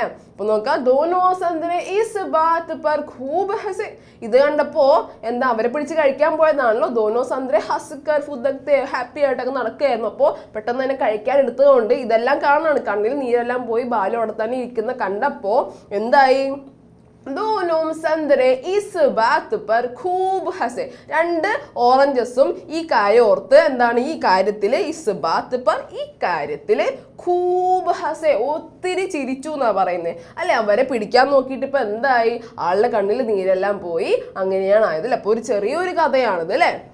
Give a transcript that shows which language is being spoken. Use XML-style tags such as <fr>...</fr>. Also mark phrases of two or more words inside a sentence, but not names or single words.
<ml>അപ്പൊ നോക്കാം,</ml> <hi>दोनों संतरे इस बात पर खूब हँसे.</hi> <ml>ഇത് കണ്ടപ്പോ എന്താ, അവരെ പിടിച്ച് കഴിക്കാൻ പോയതാണല്ലോ.</ml> <hi>दोनों संतरे हँसकर फुदकते,</hi> <ml>ഹാപ്പി ആയിട്ടൊക്കെ നടക്കുകയായിരുന്നു. അപ്പോൾ പെട്ടെന്ന് തന്നെ കഴിക്കാൻ എടുത്തതുകൊണ്ട് ഇതെല്ലാം കാണാണ്, കണ്ണിൽ നീരെല്ലാം പോയി ബാലു അവിടെ തന്നെ ഇരിക്കുന്ന കണ്ടപ്പോ എന്തായി,</ml> <hi>दोनों संतरे इस बात पर खूब हंसे.</hi> <ml>രണ്ട് ഓറഞ്ചസും ഈ കാര്യം ഓർത്ത് എന്താണ്, ഈ കാര്യത്തില്</ml> <hi>इस बात पर,</hi> <ml>ഈ കാര്യത്തില്</ml> <hi>खूब हँसे</hi> <ml>ഒത്തിരി ചിരിച്ചു എന്നാ പറയുന്നത് അല്ലെ. അവരെ പിടിക്കാൻ നോക്കിയിട്ട് ഇപ്പൊ എന്തായി, ആളുടെ കണ്ണിൽ നീരെല്ലാം പോയി, അങ്ങനെയാണ് ആയത്. അപ്പൊ ഒരു ചെറിയൊരു കഥയാണിത് അല്ലെ.</ml>